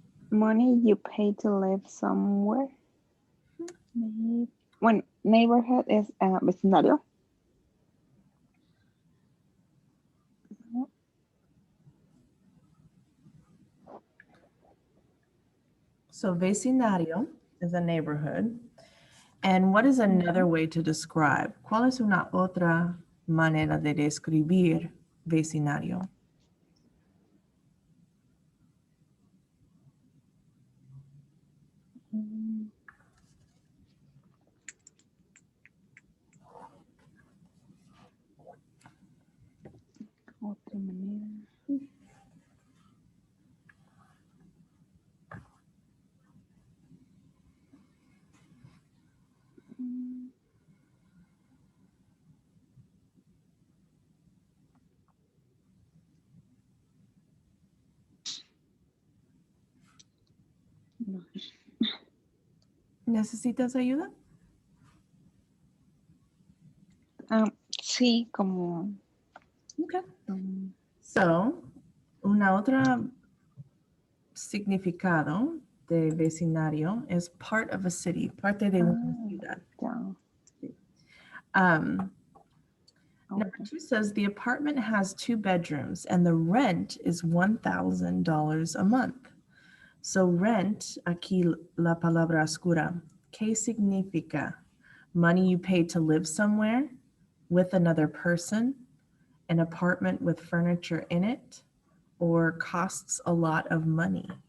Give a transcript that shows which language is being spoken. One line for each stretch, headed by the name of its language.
English: Money you pay to live somewhere. When neighborhood is vecindario. So vecindario is a neighborhood. And what is another way to describe?
Spanish: ¿Cuál es una otra manera de describir vecindario? Otra manera. No. ¿Necesitas ayuda? Sí, como.
English: Okay.
Spanish: So, una otra significado de vecindario es
English: part of a city,
Spanish: parte de una ciudad. Ya.
English: Number 2 says the apartment has 2 bedrooms and the rent is $1,000 a month.
Spanish: So rent, aquí la palabra oscura, ¿qué significa?
English: Money you pay to live somewhere with another person, an apartment with furniture in it, or costs a lot of money.